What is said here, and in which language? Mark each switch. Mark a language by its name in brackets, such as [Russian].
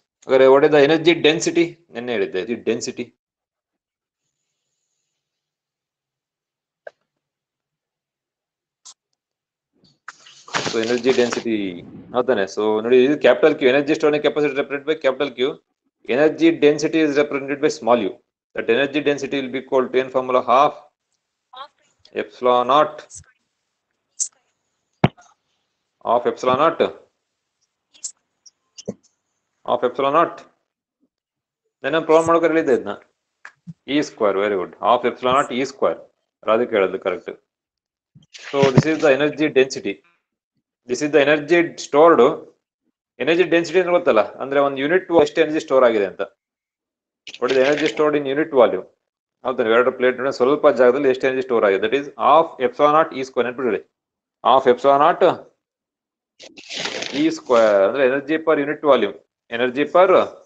[English] ಹಾಗಾದ್ರೆ what is the energy density? [Kannada] ನೆನ್ನೆ ಹೇಳಿದ್ದೆ density. [English] So energy density, ಹೌದಾನೆ. So ನೋಡಿ, ಇದು capital Q. Energy stored in capacitor represented by capital Q. Energy density is represented by small u. That energy density will be equal to n formula half epsilon naught of epsilon naught then I problem [Kannada] ಮಾಡೋಕೆ ಹೇಳಿದ್ದೆ ಇದನ್ನ [English] e square. Very good. Half epsilon naught e square. [Kannada] Radhika ಹೇಳಿದ್ದು correct. [English] So this is the energy density. This is the energy stored. [Kannada] Energy density ಅಂದ್ರೆ ಗೊತ್ತಲ್ಲ, ಅಂದ್ರೆ ಒಂದು unit ಎಷ್ಟು energy store ಆಗಿದೆ ಅಂತ. [English] What is energy stored in unit volume? [Kannada] ಹೌದಾ, ಎರಡು ಪ್ಲೇಟ್ ಸ್ವಲ್ಪ ಜಾಗದಲ್ಲಿ ಎಷ್ಟು ಎನರ್ಜಿ ಸ್ಟೋರ್ ಆಗಿದೆ? [English] That is half epsilon naught E square. ನೆನಪಿಡಿ, half epsilon naught E square ಅಂದ್ರೆ energy per unit volume. Energy per